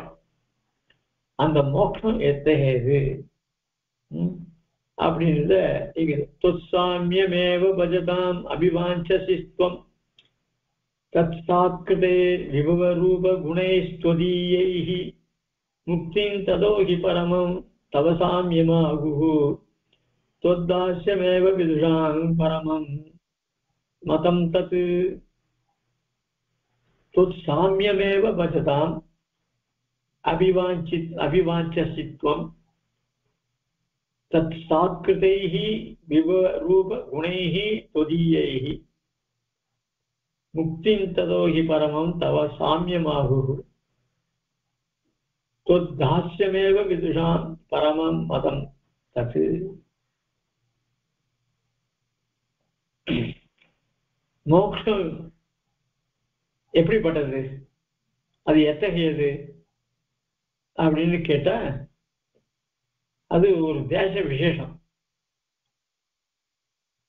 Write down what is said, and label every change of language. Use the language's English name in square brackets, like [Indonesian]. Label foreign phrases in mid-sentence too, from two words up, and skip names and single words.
[Tamil] அந்த மோட்சம் எத்தகையது அப்படின்றத [Sanskrit] त्वत्साम्यमेव भजताम् अभिवाञ्छसित्वं तत्सात्कृतैः विभवरूप गुणैस्त्वदीयैः मुक्तिं ततोहि परमं तव साम्यमाहुः त्वद्दास्यमेव विदुषां परमं मतं तत् त्वत्साम्यमेव भजताम् अभिवाञ्छसित्वं तत्सात्कृतैः विवरूपगुणैः त्वदीयैः मुक्तिं तदोहि परमं तव साम्यमाहुः त्वद्दास्यमेव विदुषां परमं मतं तत्. [Tamil] மோட்சம் எப்படிப்பட்டது, அது எத்தகையது அப்படின்னு கேட்டா அது ஒரு தேச விசேஷம்.